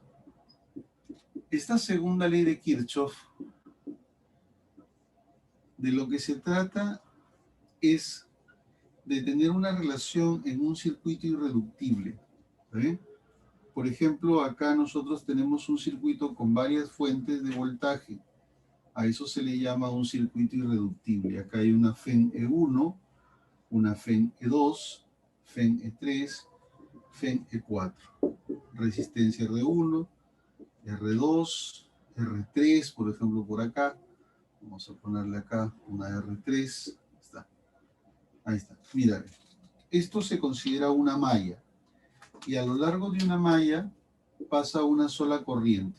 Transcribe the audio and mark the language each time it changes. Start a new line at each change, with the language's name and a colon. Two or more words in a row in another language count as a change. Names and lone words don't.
Spanish: Esta segunda ley de Kirchhoff, de lo que se trata es de tener una relación en un circuito irreductible. ¿Eh? Por ejemplo, acá nosotros tenemos un circuito con varias fuentes de voltaje. A eso se le llama un circuito irreductible. Acá hay una FEN E1, una FEN E2, FEN E3, FEN E4. Resistencia R1, R2, R3, por ejemplo, por acá. Vamos a ponerle acá una R3. Ahí está. Mira, esto se considera una malla. Y a lo largo de una malla pasa una sola corriente.